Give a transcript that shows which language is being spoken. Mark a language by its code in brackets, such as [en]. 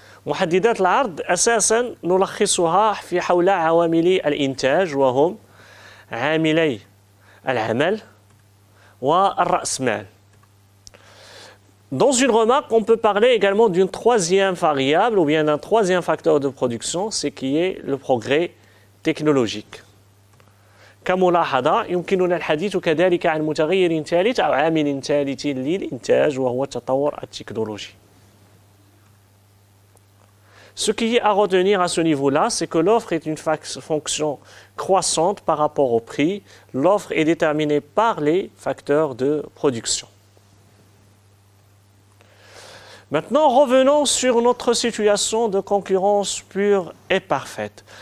[ar] محددات العرض أساساً نلخصها في حول عوامل الإنتاج وهم عاملي العمل والرأسمال. [fr] Dans une remarque, on peut parler également d'une troisième variable ou bien d'un troisième facteur de production, ce qui est le progrès technologique. [ar] كملاحظة يمكننا الحديث كذلك عن متغير ثالث أو عامل ثالث للإنتاج وهو التطور التكنولوجي. [fr] Ce qui est à retenir à ce niveau-là, c'est que l'offre est une fonction croissante par rapport au prix. L'offre est déterminée par les facteurs de production. Maintenant, revenons sur notre situation de concurrence pure et parfaite.